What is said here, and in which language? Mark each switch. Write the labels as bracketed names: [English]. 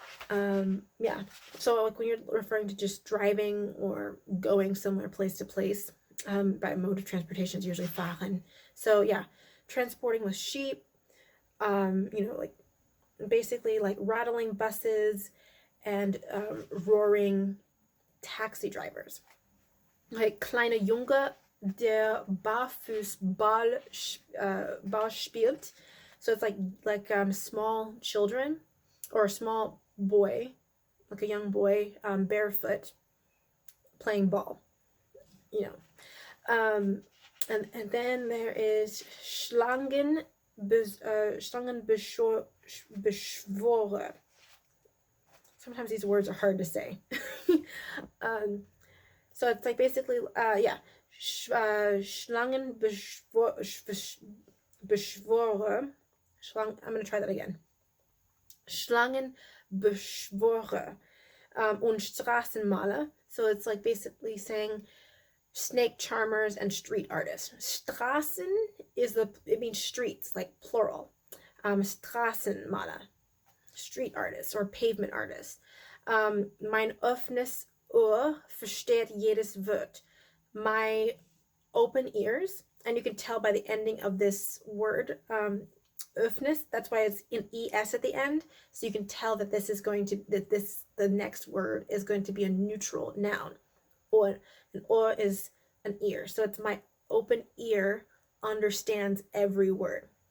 [English] Yeah, so like when you're referring to just driving or going somewhere place to place, by mode of transportation is usually fahren. So yeah, transporting with sheep, you know, like basically like rattling buses and roaring taxi drivers. [German] Like kleine Junge, der Barfußball Ball spielt. [English] So it's like small children, or a small boy, like a young boy, barefoot, playing ball, you know. And then there is Schlangenbeschworer. Sometimes these words are hard to say. So it's like basically, Schlangenbeschworer. I'm going to try that again. [German] Schlangenbeschworer, und Straßenmaler. [English] So it's like basically saying snake charmers and street artists. Straßen it means streets, like plural. Straßenmaler, street artists or pavement artists. [German] Mein offenes Ohr versteht jedes Wort. [English] My open ears, and you can tell by the ending of this word, offness, that's why it's in es at the end, so you can tell that the next word is going to be a neutral noun. Or an or is an ear, so it's my open ear understands every word.